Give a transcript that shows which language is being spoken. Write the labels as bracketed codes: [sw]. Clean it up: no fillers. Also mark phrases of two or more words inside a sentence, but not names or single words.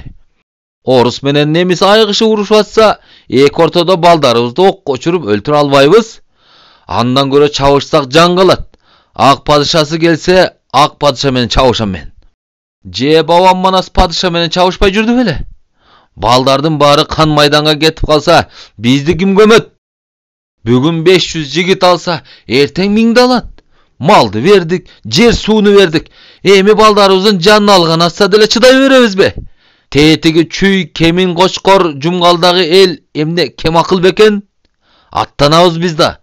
[ky] Орус менен немис айгышып урушуп атса, эки ортодо балдарыбызды окко учуруп өлтүрө албайбыз. Андан көрө чабышсак жан калат. Ак падышасы келсе, ак падыша менен чабышам мен. Же бабам Манас падыша менен чабышпай жүрдү беле? Балдардын баары кан майданга кетип калса, бизди ким көмөт? Бүгүн 500 жигит алса, эртең 1000 алат. Малды бердик, жер сууну бердик. Эми балдарыбыздын жанын алган атса деле чыдай беребиз бе. Тетиги Чүй, Кемин, Кочкор, Жумгалдагы эл эмне кем акыл бекен? Аттанабыз биз да.